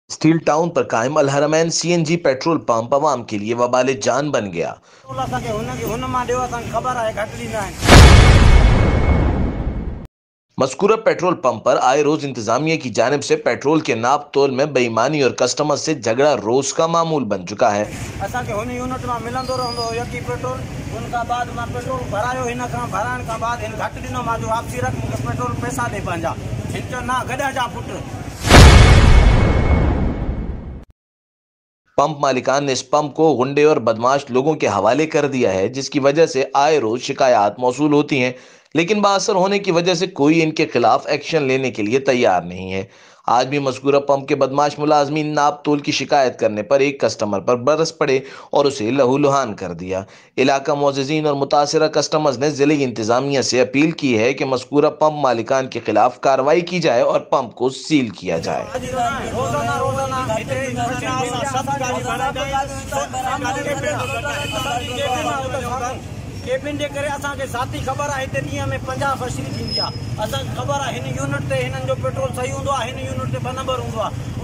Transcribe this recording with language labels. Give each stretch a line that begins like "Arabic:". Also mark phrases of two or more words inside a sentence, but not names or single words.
Hindi: स्टील टाउन पर कायम अल हरमैन सीएनजी पेट्रोल पंप अवाम के लिए वबाले जान बन गया। मस्कूरा पेट्रोल पंप पर आए रोज इंतजामिया की जानिब से पेट्रोल के नाप तोल में बेईमानी और कस्टमर से झगड़ा रोज का मामूल बन चुका है।
Sindhi: यूनिट में मिलंदो रहंदो यकी पेट्रोल उनका बाद में पेट्रोल भरायो हिन खां भराइण खां बाद हिन घटि ॾिनो मां जो वापसी रख मूंखे पेट्रोल पैसा दे पंहिंजा हिन चयो ना गॾा जा पुट।
Hindi: पंप मालिकान ने इस पंप को गुंडे और बदमाश लोगों के हवाले कर दिया है, जिसकी वजह से आए रोज शिकायत मौसूल होती हैं, लेकिन बाअसर होने की वजह से कोई इनके खिलाफ एक्शन लेने के लिए तैयार नहीं है। आज भी मस्कूरा पंप के बदमाश मुलाजमीन नाप तोल की शिकायत करने पर एक कस्टमर पर बरस पड़े और उसे लहूलुहान कर दिया। इलाका मुअज़्ज़िज़ीन और मुतासिरा कस्टमर्स ने जिले इंतजामिया से अपील की है कि मस्कूरा पंप मालिकान के खिलाफ कार्रवाई की जाए और पंप को सील किया जाए।
Sindhi: केबिन जे करे असांखे ज़ाती ख़बर आहे हिते ॾींहं में 50 फसरी थींदी आहे। असांखे ख़बर आहे हिन यूनिट ते हिननि जो पेट्रोल सही हूंदो आहे, हिन यूनिट ते 2 नंबर हूंदो आहे।